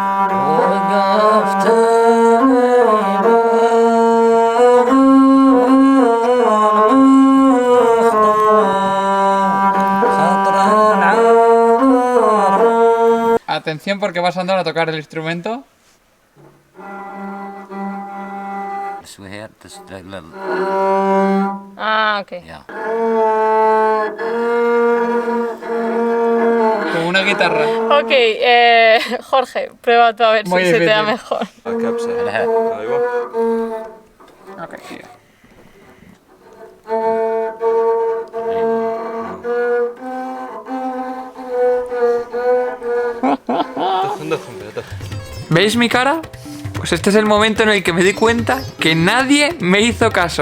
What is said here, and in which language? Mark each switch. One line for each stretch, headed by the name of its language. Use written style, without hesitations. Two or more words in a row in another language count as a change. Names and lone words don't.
Spanish: Atención, porque vas a andar a tocar el instrumento.
English: This way here, this little, Ah, ok. yeah.
Spanish: Con una guitarra. Ok, Jorge, prueba tú a ver Muy si se te da difícil. mejor.
Arabic: الكبسة على هاد. ايوه
Spanish: Ok, sigue. ¿Veis mi cara? Pues este es el momento en el que me di cuenta que nadie me hizo caso.